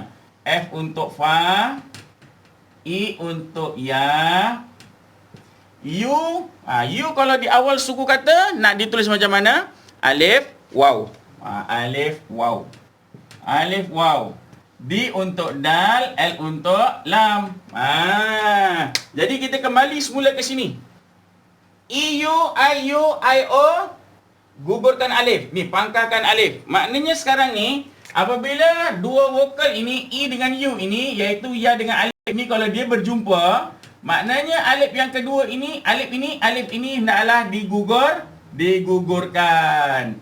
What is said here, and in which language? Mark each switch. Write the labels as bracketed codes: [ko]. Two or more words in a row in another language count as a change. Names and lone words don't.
[ms] F untuk fa, I untuk ya, U. U kalau di awal suku kata nak ditulis macam mana? Alif, waw. Alif, waw. D untuk dal, L untuk lam. Jadi kita kembali semula ke sini. I-U-I-O, gugurkan alif. Ni, pangkalkan alif. Maknanya sekarang ni, apabila dua vokal ini, I dengan U ini, iaitu ya dengan alif ini, kalau dia berjumpa, maknanya alif yang kedua ini, alif ini hendaklah digugurkan.